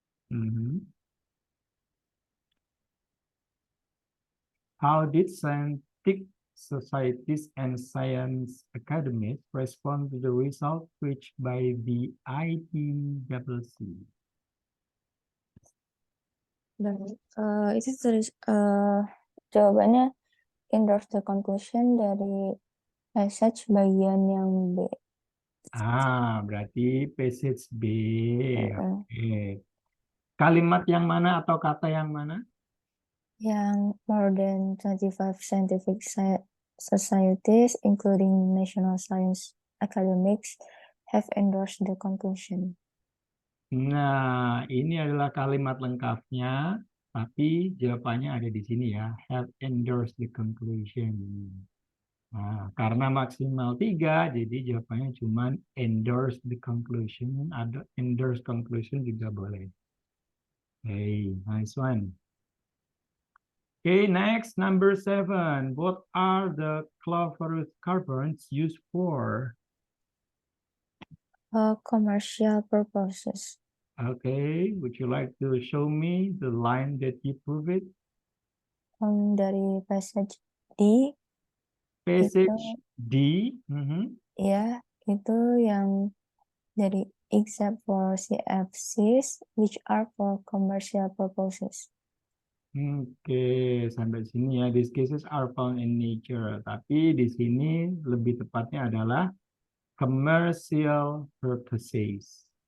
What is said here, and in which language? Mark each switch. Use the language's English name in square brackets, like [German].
[English] Mhm. How did scientific societies and science academies respond to the result reached by the IPCC? [Indonesian] Dan itu terus jawabannya [English] endorse the conclusion [Indonesian] dari passage bagian yang B. Berarti passage B. Mm-mm. Oke. Kalimat yang mana atau kata yang mana? [English] Yang more than 25 scientific societies, including national science academics, have endorsed the conclusion. [Indonesian] Nah, ini adalah kalimat lengkapnya, tapi jawabannya ada di sini ya. [English] Have endorsed the conclusion. [Indonesian] Nah, karena maksimal 3, jadi jawabannya cuma [English] endorse the conclusion. [Indonesian] Ada endorse conclusion juga boleh. [English] Hey, nice one. Okay, next, number 7. What are the chlorofluorocarbons used for? Commercial purposes. Okay, would you like to show me the line that you prove it? [Indonesian] Dari passage D Passage itu D. Mhm. ya itu yang dari [English] except for CFCs which are for commercial purposes. [Indonesian] Oke, sampai sini ya. [English] These cases are found in nature. [Indonesian] Tapi di sini lebih tepatnya adalah [English] commercial purposes.